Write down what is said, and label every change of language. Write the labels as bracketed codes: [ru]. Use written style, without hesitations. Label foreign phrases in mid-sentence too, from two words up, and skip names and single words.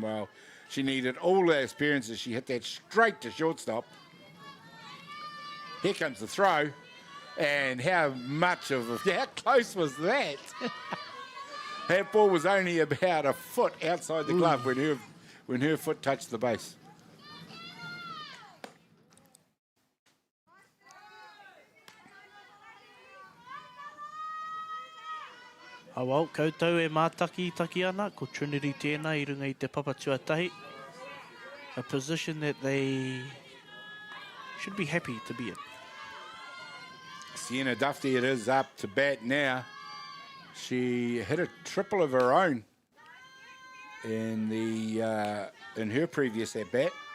[en] Well, she needed all the experiences. She hit that straight to shortstop. Here comes the throw, and how close was that? That ball was only about a foot outside the glove when her foot touched the base. [mi] Awau, koutou e mātaki ana, ko Trinity tēnā I runga I te papatuatahi. [en] A position that they should be happy to be in. Sienna Duffy, it is up to bat now. She hit a triple of her own in her previous at bat.